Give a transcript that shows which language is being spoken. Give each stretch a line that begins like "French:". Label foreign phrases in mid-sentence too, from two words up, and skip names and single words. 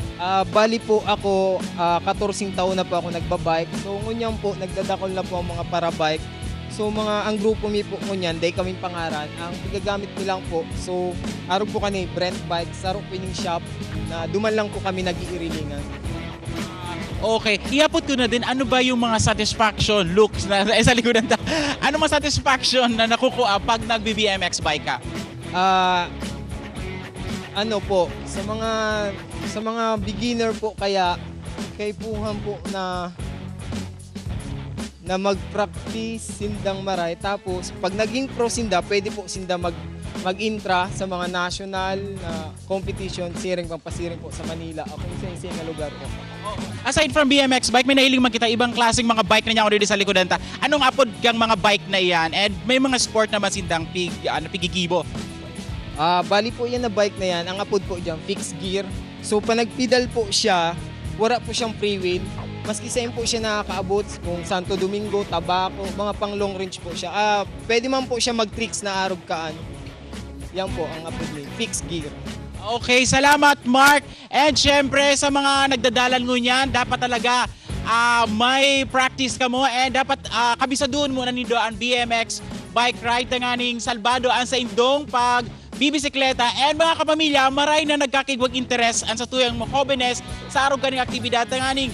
Bikol: Bali po ako, 14 taon na po ako nagbabike. So ngunyan po, nagdadakol na po ang mga para-bike. So ang grupo mi po ngunyan, day kaming pangaran. Ang pigagamit ko lang po, so araw po kani Brent Bike, saro pining shop na duman lang po kami nag-iirilingan. Okay, iapod ko na din, ano ba yung mga
English: satisfaction looks
Bikol: na sa likodan ta?
Filipino: Ano mga satisfaction na nakukuha pag nagbi-
English: BMX bike
Filipino: ka? Ano po, sa mga beginner po kaya kay puhan po na mag-practice sindang maray, tapos pag naging pro sinda, pwede po sinda mag-intra sa mga national na competition, pampasiring po sa Manila, o kung isa na lugar po.
English: Aside from BMX bike,
Bikol: may nahiling man kita ibang klaseng mga bike na niya dito sa likodan ta. Anong apod kang mga bike na yan? And may mga sport naman sindang pigigibo? Bali po yan na bike na yan, ang apod po dyan,
English: fixed gear.
Filipino: So pa nagpedal po siya, wala po siyang
English: free wheel.
Bikol: Maski same po siya nakakaabot kung Santo Domingo, Tabaco, mga pang long range po siya. Pwede man po siya mag-tricks na arog kaan. Yan po ang apod niya,
English: fixed gear.
Bikol: Okay, salamat Mark. And syempre sa mga nagdadalan mo niyan, dapat talaga may practice ka mo and dapat kabisaduhan mo na nindo ang
English: BMX bike ride
Bikol: nganing salbado ang sa indong pag bibisikleta and mga kapamilya, maray na nagkakigwag interes ang sa tuyang mga jóvenes sa arog kaning aktibidad nganing.